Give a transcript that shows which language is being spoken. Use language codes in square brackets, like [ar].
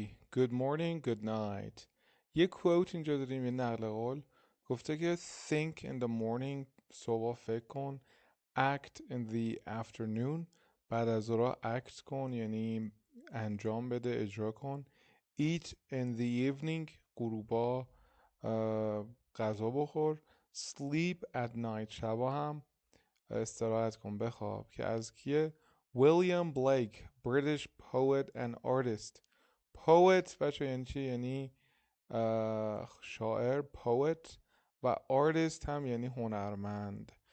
[en] Good morning, good night. [fa] یه quote اینجا داریم، یه نقل قول. گفته که [en] think in the morning [fa] صبح فکر کن. [en] act in the afternoon [fa] بعد از ظهر act کن یعنی انجام بده، اجرا کن. [en] eat in the evening [fa] غروبا غذا بخور. [en] sleep at night [fa] شبا هم استراحت کن، بخواب. که از کیه؟ ویلیام بلیک [en] British poet and artist. [fa] poet بچه یعنی چی؟ یعنی شاعر poet و artist هم یعنی هنرمند.